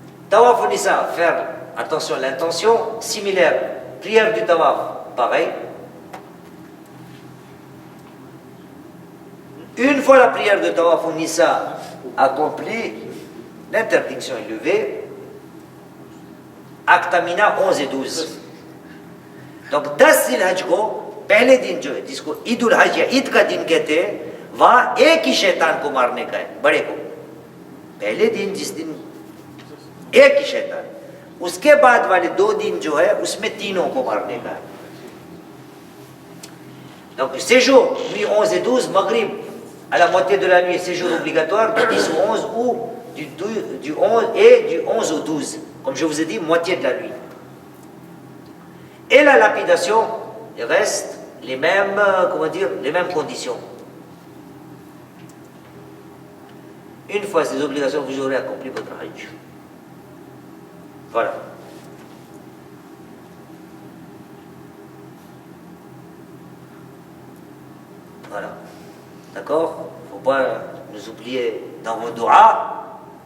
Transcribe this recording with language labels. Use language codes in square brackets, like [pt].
[fr] Tawaf al-Nisa, faire attention à l'intention, similaire. Prière du Tawaf, pareil. Une fois la prière de Tawaf al-Nisa accomplie, l'interdiction est levée. Aktamina 11 et 12. [hi] Donc 10 Zilhaj को पहले दिन जो है जिसको ईद उल हज या ईद का दिन कहते हैं वहां एक ही शैतान को मारने का है बड़े को पहले दिन जिस दिन एक ही शैतान उसके बाद वाले 2 दिन जो है उसमें तीनों को मारने का है [fr] donc séjour nuit 11 et 12 maghrib à la moitié de la nuit séjour obligatoire du 10 au 11 ou du 11 et du 11 au 12 comme je vous ai dit moitié de la nuit et la lapidation il reste les mêmes, comment dire, les mêmes conditions. Une fois ces obligations, vous aurez accompli votre hajj. Voilà. Voilà. D'accord? Il ne faut pas nous oublier dans vos doigts.